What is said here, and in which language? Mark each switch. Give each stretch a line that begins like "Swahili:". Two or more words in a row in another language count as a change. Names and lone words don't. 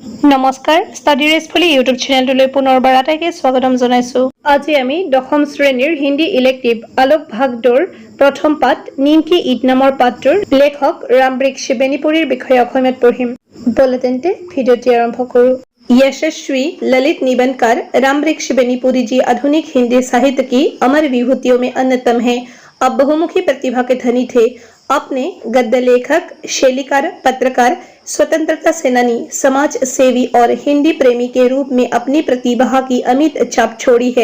Assamese: নমস্কাৰ ষ্টাডি ৰেছফুলি ইউটিউব চেনেলটোলৈ পুনৰবাৰ আটাইকে স্বাগতম জনাইছোঁ। আজি আমি দশম শ্ৰেণীৰ হিন্দী ইলেক্টিভ আলোক ভাগটোৰ প্ৰথম পাঠ নিমকি ঈদ নামৰ পাঠটোৰ লেখক ৰামবৃক্ষ বেনিপুৰীৰ বিষয়ে অসমীয়াত পঢ়িম। ব'লা তেন্তে ভিডিঅ'টি আৰম্ভ কৰোঁ।
Hindi: यशस्वी ललित निबंधकार रामवृक्ष बेनीपुरी जी आधुनिक हिंदी साहित्य की अमर विभूतियों में अन्यतम हैं। अब बहुमुखी प्रतिभा के धनी थे। अपने गद्य लेखक, शैलीकार, पत्रकार, स्वतंत्रता सेनानी, समाज सेवी और हिंदी प्रेमी के रूप में अपनी प्रतिभा की अमिट छाप छोड़ी है।